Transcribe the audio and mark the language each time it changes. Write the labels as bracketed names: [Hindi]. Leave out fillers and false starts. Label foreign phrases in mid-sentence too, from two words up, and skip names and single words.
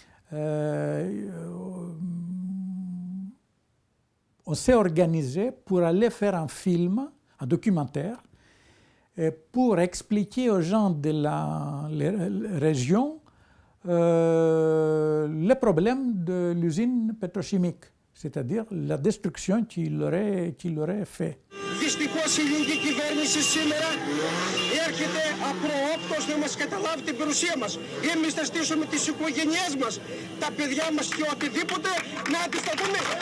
[French] on s'est organisé pour aller faire un film, un documentaire, pour expliquer aux gens de la région le problème de l'usine pétrochimique, c'est-à-dire la destruction qu'il aurait fait. [Greek] Δυστυχώς η ελληνική κυβέρνηση σήμερα έρχεται απροόπτως να μας καταλάβει την περιουσία μας. Εμείς θα στήσουμε τις οικογένειές μας, τα παιδιά μας και οτιδήποτε να αντισταθούμε.